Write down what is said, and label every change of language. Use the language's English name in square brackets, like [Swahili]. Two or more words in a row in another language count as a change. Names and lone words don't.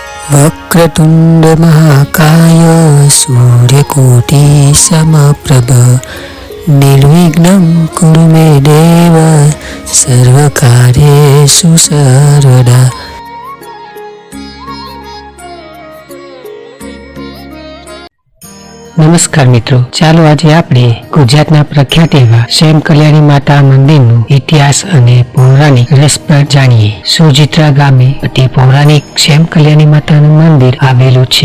[Sanskrit] वक्रतुंड महाकाय सूर्यकोटि समप्रभ निर्विघ्नं कुरु मे देव सर्वकार्येषु सर्वदा। [Gujarati] નમસ્કાર મિત્રો, ચાલો આજે આપણે ગુજરાતના પ્રખ્યાત એવા શ્યામ કલ્યાણી માતા મંદિરનો ઇતિહાસ અને પૌરાણિક રસપ્રદ જાણીએ। સુજિત્રા ગામે અતિ પૌરાણિક શ્યામ કલ્યાણી માતાનું મંદિર આવેલું છે।